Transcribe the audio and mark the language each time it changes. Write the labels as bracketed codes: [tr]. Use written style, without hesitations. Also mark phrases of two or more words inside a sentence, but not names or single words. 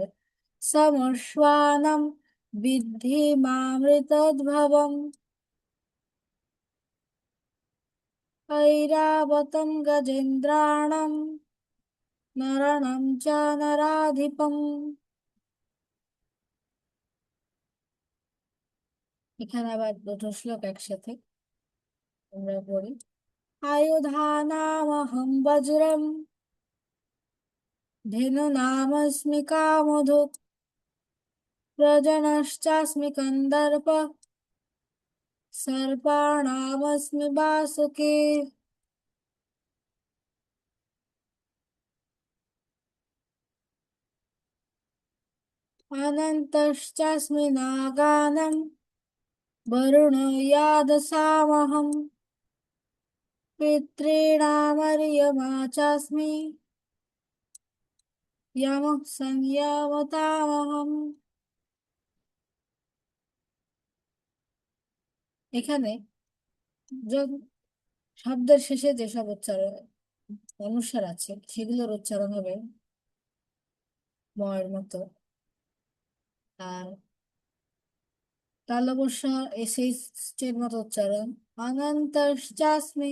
[sa] समश्वानाम विद्धि मामृतद्भवम ऐरावतम गजेन्द्राणम नरणम च नराधिपम। [bn] এখানে আবার দুটো শ্লোক একসাথে আমরা পড়ি। [sa] आयुधानामहं वज्रम धेनुनामस्मि कामधुक् प्रजनश्चास्मि कन्दर्प सर्पाणामस्मि वासुकी। अनन्तश्चास्मि नागानां वरुणो यादसामहं पितॄणामर्यमा चास्मि यमः संयामतामहम्। [bn] এখানে য- শব্দের শেষে যেসব উচ্চারণ অনুস্বার আছে সেগুলোর উচ্চারণ হবে ময়ের মতো। আর তালবস্য এর মতো উচ্চারণ অনন্তশ্চাস্মি।